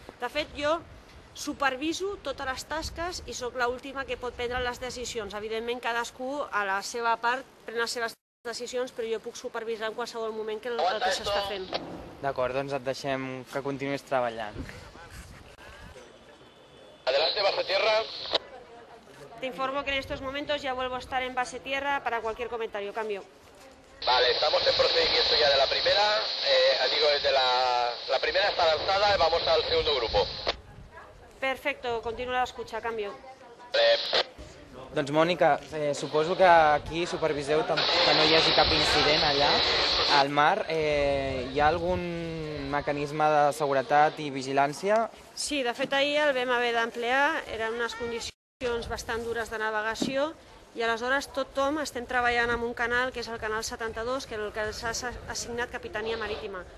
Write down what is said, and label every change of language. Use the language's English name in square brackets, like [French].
[Catalan] De fet, jo superviso totes les tasques i sóc l'última que pot prendre les decisions. Evidentment, cadascú a la seva part pren les seves decisions, però jo puc supervisar en qualsevol moment el que s'està fent. D'acord, doncs et deixem que continuïs treballant. [Spanish] Adelante, base tierra. Te informo que en estos momentos ya vuelvo a estar en base tierra para cualquier comentario. Cambio. Vale, estamos en procedimiento ya de la primera. La primera está lanzada, vamos al segundo grupo. Perfecto, continúa la escucha, cambio. [Catalan] Doncs Mònica, suposo que aquí superviseu que no hi hagi cap incident allà al mar. Hi ha algun mecanisme de seguretat i vigilància? Sí, de fet ahir el vam haver d'emplear, eren unes condicions bastant dures de navegació i aleshores tothom estem treballant en un canal que és el canal 72, que és el que s'ha assignat Capitania Marítima.